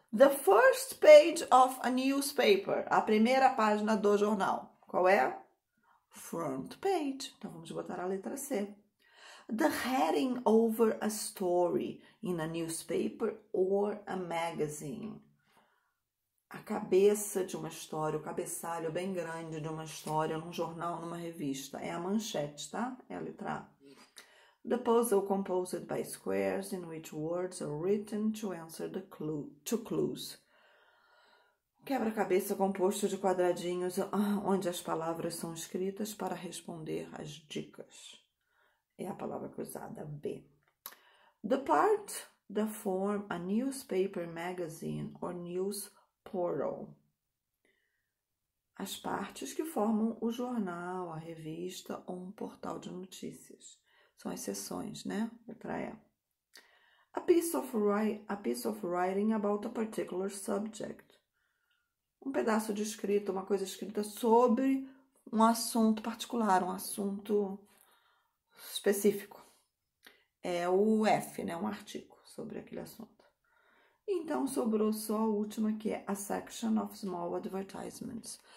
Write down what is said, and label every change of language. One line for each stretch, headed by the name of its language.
English: The first page of a newspaper.
Portuguese: A primeira página do jornal. Qual é? Front page. Então, vamos botar a letra C.
English: The heading over a story in a newspaper or a magazine.
Portuguese: A cabeça de uma história, o cabeçalho bem grande de uma história num jornal, numa revista. É a manchete, tá? É a letra A.
English: The puzzle composed by squares in which words are written to answer to clues.
Portuguese: Quebra-cabeça composto de quadradinhos onde as palavras são escritas para responder às dicas. É a palavra cruzada, B.
English: The part that form a newspaper, magazine or news portal.
Portuguese: As partes que formam o jornal, a revista ou um portal de notícias. São as seções, né? Letra E.
English: A piece of writing about a particular subject.
Portuguese: Um pedaço de escrita, uma coisa escrita sobre um assunto particular, um assunto específico. É o F, né? Um artigo sobre aquele assunto. Então, sobrou só a última, que é a
English: section of small advertisements.